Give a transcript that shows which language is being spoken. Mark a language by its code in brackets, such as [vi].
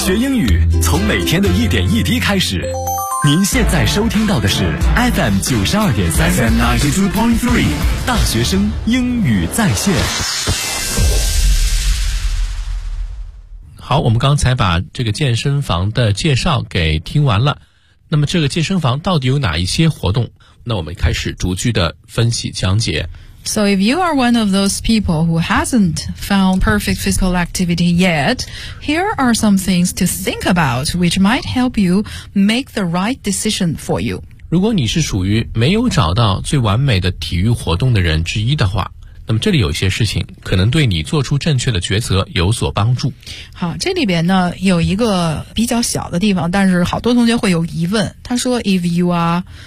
[zh] 学英语从每天的一点一滴开始，您现在收听到的是 FM92.3 大学生英语在线。好，我们刚才把这个健身房的介绍给听完了，那么这个健身房到底有哪一些活动，那我们开始逐句的分析讲解。 [en] So if you are one of those people who hasn't found perfect physical activity yet, here are some things to think about which might help you make the right decision for you. [zh] 如果你是属于没有找到最完美的体育活动的人之一的话，那么这里有一些事情可能对你做出正确的抉择有所帮助。好，这里边呢有一个比较小的地方，但是好多同学会有疑问，他说 [en] if you are